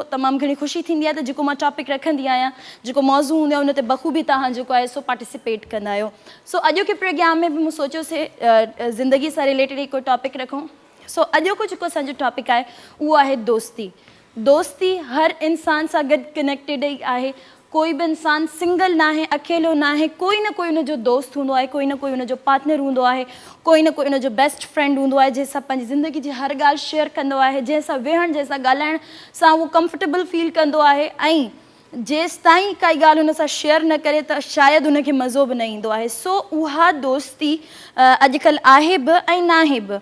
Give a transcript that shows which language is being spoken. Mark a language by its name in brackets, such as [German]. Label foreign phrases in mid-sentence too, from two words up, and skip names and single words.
[Sindhi] तमामु घणी ख़ुशी थींदी आहे त जेको मां टॉपिक रखंदी आहियां, जेको मौज़ू हूंदो आहे उन ते बख़ूबी तव्हां जेको आहे सो पार्टिसिपेट कंदा आहियो। सो अॼु के प्रोग्राम में बि मूं सोचियोसीं ज़िंदगी सां रिलेटेड हिकु टॉपिक रखूं। सो अॼु को जेको असांजो टॉपिक आहे उहो आहे दोस्ती। दोस्ती हर इंसान सां गॾु कनेक्टेड ई आहे। कोई भी इंसान सिंगल ना है, अकेलो ना है, कोई ना कोई उनजो दोस्त हूंदो आहे, कोई ना कोई उनजो पार्टनर हूंदो आहे, कोई ना कोई उनजो [English] best friend [Sindhi] हूंदो आहे जंहिंसां पंहिंजी ज़िंदगी जी हर ॻाल्हि शेयर कंदो आहे, जंहिंसां वेहण, जंहिंसां ॻाल्हाइण सां उहो [English] comfortable feel [Sindhi] कंदो आहे ऐं जेसि ताईं काई ॻाल्हि हुन सां शेयर न करे त शायदि उनखे मज़ो बि न ईंदो आहे। सो उहा दोस्ती अॼुकल्ह आहे बि ऐं नाहे बि।